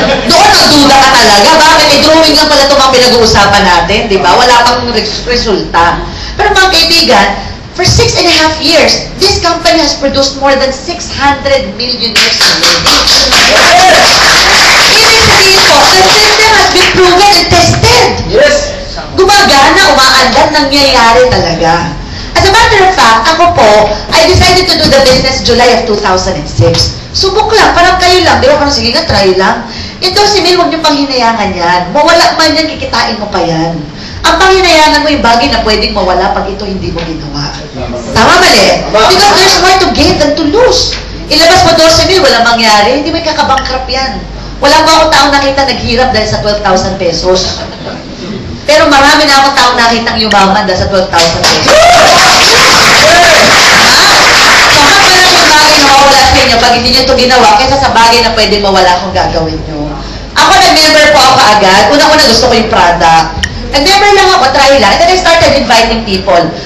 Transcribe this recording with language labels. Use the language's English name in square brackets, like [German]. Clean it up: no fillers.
[Filipino] Doon nagduda ka talaga. Bakit? May drawing lang pala itong mga pinag-uusapan natin, di ba? Wala pang resulta. Pero mga kaibigan, [English] for 6.5 years, this company has produced more than 600 million years already. [Filipino] Ibig sabihin po, [English] the system has been proven and tested. Yes. [Filipino] Gumagana, umaandar, nangyayari talaga. [English] As a matter of fact, [Filipino] ako po, [English] I decided to do the business July of 2006. [Filipino] Subok lang, parang kayo lang. Di ba? Parang sige nga, try lang. Ito, si Mil, huwag niyo pang hinayangan yan. Mawala man yan, kikitain mo pa yan. Ang panghinayangan mo yung bagay na pwedeng mawala pag ito hindi mo ginawa. Tama mali? [English] Because there's more to gain than to lose. [Filipino] Ilabas mo 12 mil, walang mangyari. Hindi may kakabankrupt yan. Wala pa akong taong nakita naghirap dahil sa 12,000 pesos. Pero marami na akong taong nakitang yumaman dahil sa 12,000 pesos. So, mas malaking bagay na mawala sa inyo pag hindi nyo ito ginawa kaysa sa bagay na pwedeng mawala kung gagawin nyo. Ako, nag-member po ako agad. Una-una gusto ko yung product. Nag-member lang ako, try lang. [English] And then I started inviting people.